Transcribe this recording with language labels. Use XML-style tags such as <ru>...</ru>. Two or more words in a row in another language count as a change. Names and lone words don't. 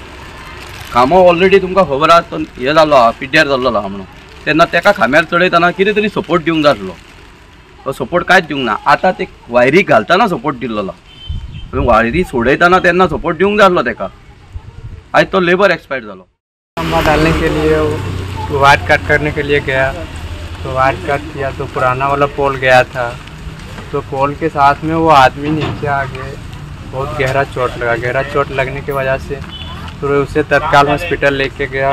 <kok>खांबो ऑलरेडी तुमकां खबर आहा तो हें जाल्लो आहा पिड्ड्यार जाल्लो आहा म्हणून तेन्ना ताका खांब्यार चडयतना कितें तरी सपोर्ट दिवंक जाय आसलो. तो सपोर्ट कांयच दिवंक ना. आतां ते वायरी घालतना सपोर्ट दिल्लो वायरी सोडयतना तेन्ना सपोर्ट दिवंक जाय आसलो ताका. आयज तो</kok> <en>labour expire</en> <kok>जालो.</kok> <hi>खंभा डालने के लिए</hi> <en>wire cut</en> <hi>करने के लिए गया तो</hi> <en>wire cut</en> <hi>किया तो पुराना वाला पोल गया था. तो पोल के साथ में वो आदमी नीचे आ गए. बहुत गहरा चोट लगने की वजह से तो उसे तत्काल हॉस्पिटल लेके गया.</hi>